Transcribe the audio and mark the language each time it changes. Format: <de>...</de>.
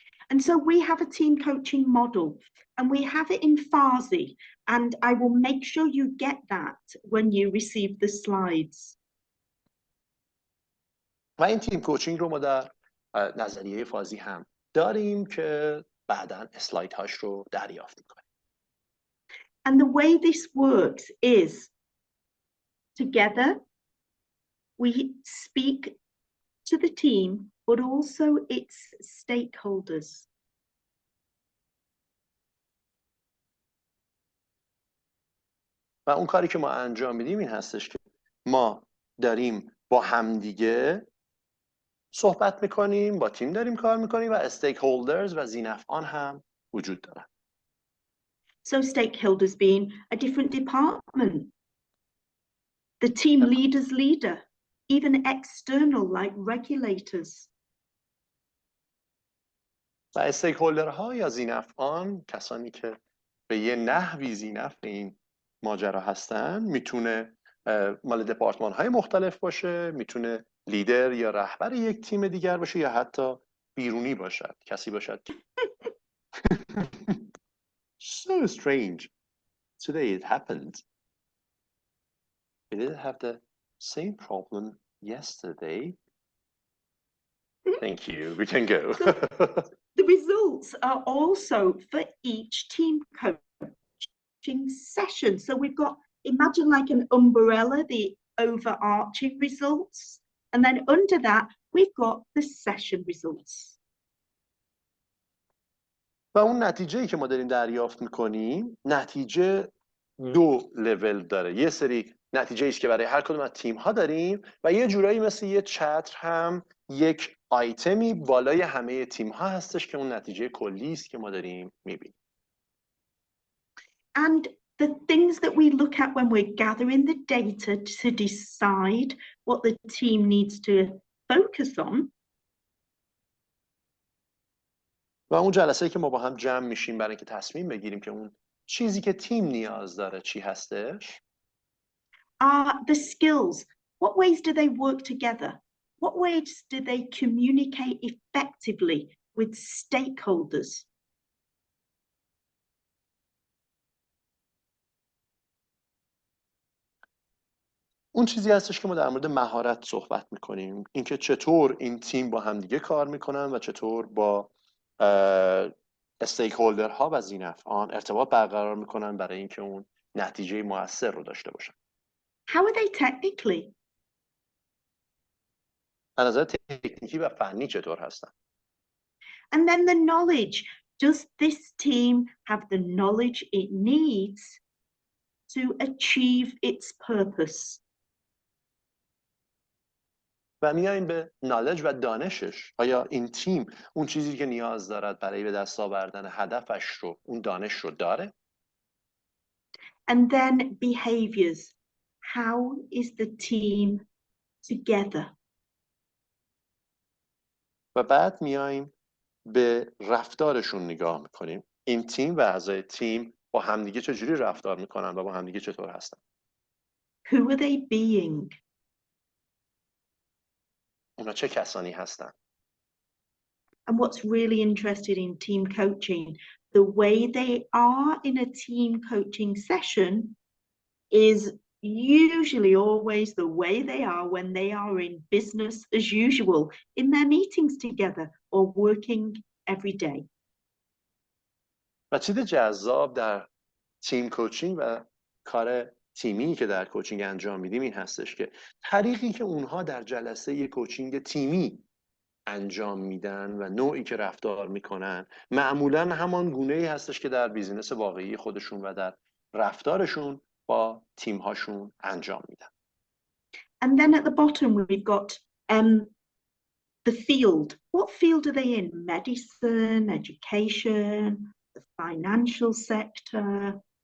<en>And so we have a team coaching model and we have it in Farsi, and I will make sure you get that when you receive the slides.</en> <fa>و این تیم کوچینگ رو ما در نظریه فارسی هم داریم که بعداً اسلاید هاش رو دریافت میکنیم.</fa> <en>And the way this works is together we speak to the team, but also its stakeholders.</en> <fa>و اون کاری که ما انجام میدیم این هستش که ما داریم با همدیگه صحبت میکنیم، با تیم داریم کار میکنیم و استیک هولدرز و ذی‌نفعان هم وجود دارن.</fa> <en>So stakeholders being a different department, the team leader's leader, even external like regulators.</en> <fa>و استیک هولدرها یا ذی‌نفعان، کسانی که به یه نحوی ذی‌نفع این ماجرا هستن، میتونه مال دپارتمان های مختلف باشه، میتونه لیدر یا رهبر یک تیم دیگر باشه یا حتی بیرونی باشد، کسی باشد.</fa> <en>So strange. Today it happened. We didn't have the same problem yesterday. Thank you. We can go. The results are also for each team coaching session. So we've got, imagine like an umbrella, the overarching results. And then under that, we've got the session results.</en> <fa>و اون نتیجه‌ای که ما داریم دریافت می‌کنیم، نتیجه 2 لول داره. یه سری نتیجه است که برای هر کدوم از تیم‌ها داریم و یه جورایی مثل یه چتر هم یک آیتمی بالای همه تیم‌ها هستش که اون نتیجه کلی است که ما داریم می‌بینیم.</fa> <en>And the things that we look at when we're gathering the data to decide what the team needs to focus on.</en> <fa>و اون جلسه‌ای که ما با هم جمع میشیم برای اینکه تصمیم بگیریم که اون چیزی که تیم نیاز داره چی هستش.</fa> <en>The skills. What ways do they work together? What ways do they communicate effectively with stakeholders?</en> <fa>اون چیزی هستش که ما در مورد مهارت صحبت میکنیم، اینکه چطور این تیم با همدیگه کار میکنن و چطور با استیک هولدرها و ذی‌نفعان ارتباط برقرار میکنن برای اینکه اون نتیجه مؤثر رو داشته باشن.</fa> <en>How are they technically?</en> <fa>از نظر تکنیکی و فنی چطور هستن؟</fa> <en>And then the knowledge. Does this team have the knowledge it needs to achieve its purpose?</en> <fa>و میایم به نالج و دانشش. آیا این تیم اون چیزی که نیاز دارد برای به دست آوردن هدفش رو، اون دانش رو داره؟</fa> <en>And then behaviors. How is the team together?</en> <fa>و بعد میایم به رفتارشون نگاه میکنیم. این تیم و اعضای تیم با همدیگه چجوری رفتار میکنن و با همدیگه چطور هستن؟</fa> <en>Who are they being?</en> <fa>اونا چه کسانی هستن.</fa> <en>And what's really interesting in team coaching, the way they are in a team coaching session is usually always the way they are when they are in business as usual, in their meetings together or working every day.</en> <fa>و چیز جذاب در تیم کوچینگ و کار تیمی که در کوچینگ انجام میدیم این هستش که طریقی که اونها در جلسه یک کوچینگ تیمی انجام میدن و نوعی که رفتار میکنن معمولا همان گونه‌ای هستش که در بیزینس واقعی خودشون و در رفتارشون با تیم هاشون انجام میدن.</fa> <en>And then at the bottom we've got the field. What field are they in? Medicine, education, the financial sector.</en>